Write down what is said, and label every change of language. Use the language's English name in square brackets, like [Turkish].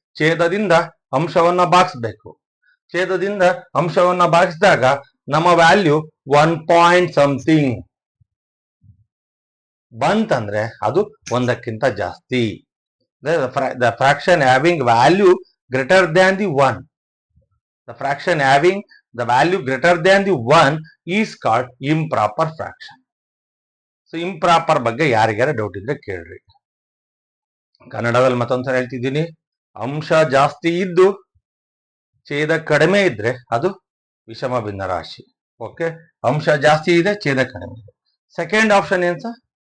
[Kannada] ಛೇದದಿಂದ ಅಂಶವನ್ನ ಭಾಗಿಸ್ಬೇಕು. ಛೇದದಿಂದ ಅಂಶವನ್ನ ಭಾಗಿಸಿದಾಗ ನಮ್ಮ ವ್ಯಾಲ್ಯೂ 1 ಪಾಯಿಂಟ್ ಸಮಥಿಂಗ್ ಬಂತಂದ್ರೆ ಅದು ಒಂದಕ್ಕಿಂತ ಜಾಸ್ತಿ. [English] The fraction having value greater than the 1. The fraction having the value greater than the 1 is called improper fraction. [Kannada] So improper ಬಗ್ಗೆ ಯಾರಿಗಾರ ಡೌಟ್ ಇದ್ರೆ ಕೇಳ್ರಿ. ಕನ್ನಡದಲ್ಲಿ ಮತ್ತೊಂದ್ಸಲ ಹೇಳ್ತಿದ್ದೀನಿ, ಅಂಶ ಜಾಸ್ತಿ ಇದ್ದು ಛೇದ ಕಡಿಮೆ ಇದ್ರೆ ಅದು ವಿಷಮ ಭಿನ್ನರಾಶಿ. ಓಕೆ, ಅಂಶ ಜಾಸ್ತಿ ಇದೆ, ಛೇದ ಕಡಿಮೆ ಇದೆ. ಸೆಕೆಂಡ್ ಆಪ್ಷನ್ ಏನ್ ಸರ್?